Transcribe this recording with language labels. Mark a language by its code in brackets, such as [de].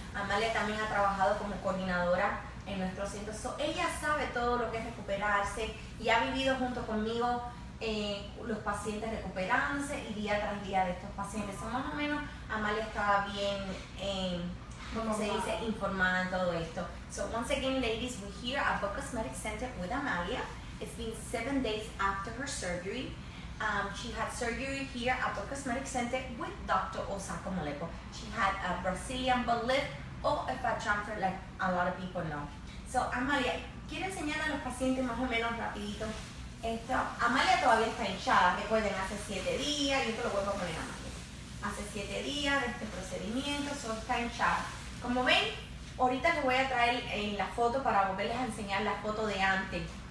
[es] Amalia también ha trabajado como coordinadora en nuestro centro. Ella sabe todo lo que es recuperarse y ha vivido junto conmigo los pacientes recuperándose y día tras día de estos pacientes. Más o menos Amalia estaba bien, ¿cómo se dice? Informada en todo esto. [en] So once again, ladies, we're here at the Cosmetic Center with Amalia. It's been 7 days after her surgery. She had surgery here at the Cosmetic Center with Dr. Osako Molepo. She had a Brazilian butt lift or a fat transfer, like a lot of people know. [es] So, Amalia, quiero enseñar a los pacientes más o menos rapidito. Amalia todavía está hinchada, recuerden, hace 7 días, y esto lo vuelvo a poner a Amalia. Hace 7 días de este procedimiento, solo está hinchada. Como ven, ahorita les voy a traer la foto para volverles a enseñar la foto de antes.